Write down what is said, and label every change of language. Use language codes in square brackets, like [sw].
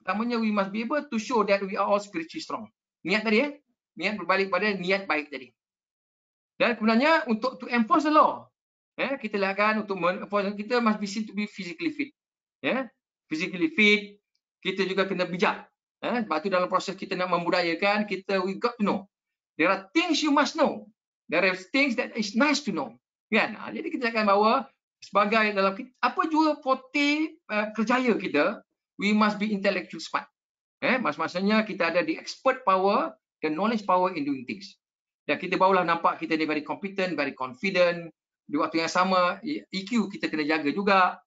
[en] Pertamanya, we must be able to show that we are all spiritually strong. [ms] Niat tadi ya, niat berbalik pada niat baik tadi. Dan sebenarnya untuk [en] to enforce the law, [ms] kita lihatkan untuk kita [en] must be seen to be physically fit. Physically fit, [ms] kita juga kena bijak. Sebab tu dalam proses kita nak membudayakan, [en] we got to know. There are things you must know. There are things that is nice to know. Kan? [ms] Jadi kita akan bawa sebagai dalam apa juga forte kerjaya kita, [en] we must be intellectual smart. [ms] Maksudnya kita ada [en] the expert power, the knowledge power in doing things. [ms] Dan kita barulah nampak kita ni [en] very competent, very confident. [ms] Di waktu yang sama, EQ kita kena jaga juga.